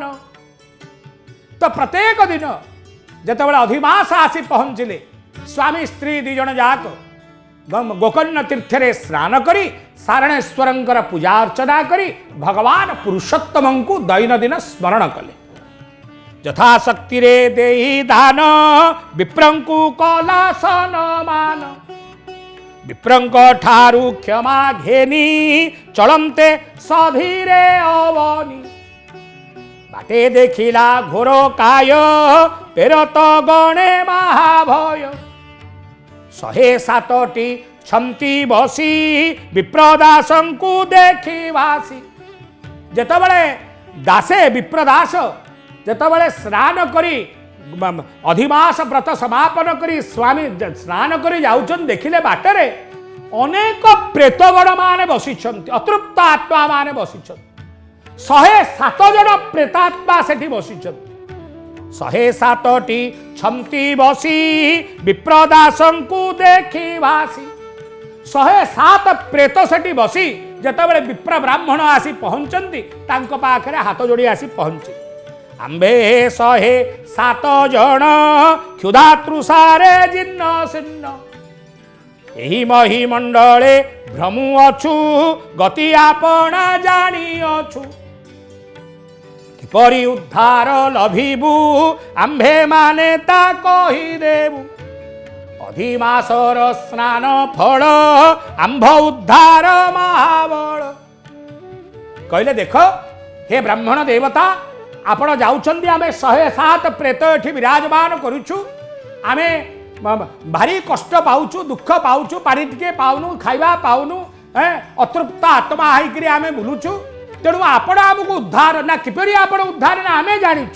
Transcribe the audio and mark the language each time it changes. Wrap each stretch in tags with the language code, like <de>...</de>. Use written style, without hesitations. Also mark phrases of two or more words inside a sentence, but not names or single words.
<or>ତୋ ପ୍ରତ୍ୟେକ ଦିନ ଯେତେବେଳେ ଅଧିମାସ ଆସି ପହଞ୍ଚିଲେ ସ୍ୱାମୀ ସ୍ତ୍ରୀ ଦିଜଣ ଯାଇ ଗୋକର୍ଣ୍ଣ ତୀର୍ଥ ରେ ସ୍ନାନ କରି ସାରଣେଶ୍ୱର ପୂଜା ଅର୍ଚ୍ଚନା କରି ଭଗବାନ ପୁରୁଷୋତ୍ତମ କୁ ଦୈନନ୍ଦିନ ସ୍ମରଣ କଲେ। ଯଥାଶକ୍ତି ରେ ଦେଇ ଦାନ ବିପ୍ରଙ୍କୁ କଲା ସମ୍ମାନ ବିପ୍ରଙ୍କ ଠାରୁ କ୍ଷମା ଘେନି ଚାଲନ୍ତେ ସଧୀରେ ଅବନୀ ବାଟେ ଦେଖିଲା ଘୋର କାୟ ପ୍ରେତ ଗଣେ ମହାଭୟ 107ଟି ଛନ୍ତି ବସି ବିପ୍ରଦାସଙ୍କୁ ଦେଖି ଭାସି। ଯେତେବେଳେ ଦାସେ ବିପ୍ରଦାସ ଯେତେବେଳେ ସ୍ନାନ କରି ଅଧିମାସ ବ୍ରତ ସମାପନ କରି ସ୍ୱାମୀ ସ୍ନାନ କରି ଯାଉଛନ୍ତି ଦେଖିଲେ ବାଟରେ ଅନେକ ପ୍ରେତଗଣ ମାନେ ବସିଛନ୍ତି ଅତୃପ୍ତ ଆତ୍ମା ମାନେ ବସିଛନ୍ତି 107 ଜଣ ପ୍ରେତାତ୍ମା ସେଠି ବସିଛନ୍ତି 107ଟି ଛନ୍ତି ବସି ବିପ୍ରଦାସଙ୍କୁ ଦେଖି ଭାସି। 107 ପ୍ରେତ ସେଠି ବସି ଯେତେବେଳେ ବିପ୍ର ବ୍ରାହ୍ମଣ ଆସି ପହଞ୍ଚନ୍ତି ତାଙ୍କ ପାଖରେ ହାତ ଯୋଡ଼ି ଆସି ପହଞ୍ଚି। ଆମ୍ଭେ 107 ଜଣ କ୍ଷୁଧା ତୃଷାରେ ଜିନ୍ନ ସିନ୍ନ ଏହି ମହୀ ମଣ୍ଡଳେ ଭ୍ରମୁ ଅଛୁ ଗତି ଆପଣ ଜାଣି ଅଛୁ କିପରି ଉଦ୍ଧାର ଲଭିବୁ ଆମ୍ଭେ ମାନେ ତା କହି ଦେବୁ ଅଧିମାସର ସ୍ନାନ ଫଳ ଆମ୍ଭ ଉଦ୍ଧାର ମହାବଳ। କହିଲେ ଦେଖ ହେ ବ୍ରାହ୍ମଣ ଦେବତା ଆପଣ ଯାଉଛନ୍ତି ଆମେ 107 ପ୍ରେତ ଏଠି ବିରାଜମାନ କରୁଛୁ ଆମେ ଭାରି କଷ୍ଟ ପାଉଛୁ ଦୁଃଖ ପାଉଛୁ ପାଣି ଟିକେ ପାଉନୁ ଖାଇବା ପାଉନୁ ଅତୃପ୍ତ ଆତ୍ମା ହୋଇକରି ଆମେ ବୁଲୁଛୁ ତେଣୁ ଆପଣ ଆମକୁ ଉଦ୍ଧାର ନା କିପରି ଆପଣ ଉଦ୍ଧାର ନା ଆମେ ଜାଣିଛୁ।</or>